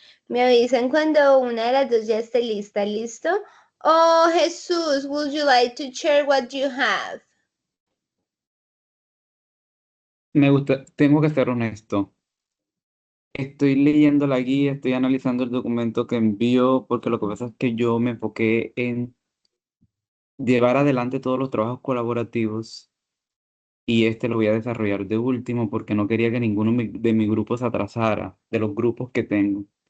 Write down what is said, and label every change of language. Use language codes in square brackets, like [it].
[es] Me avisan cuando una de las dos ya esté lista, ¿listo? [en] Oh, Jesús, would you like to share what you have? [es] Me gusta, tengo que ser honesto. Estoy leyendo la guía, estoy analizando el documento que envió, porque lo que pasa es que yo me enfoqué en llevar adelante todos los trabajos colaborativos y este lo voy a desarrollar de último porque no quería que ninguno de mi grupo se atrasara, de los grupos que tengo.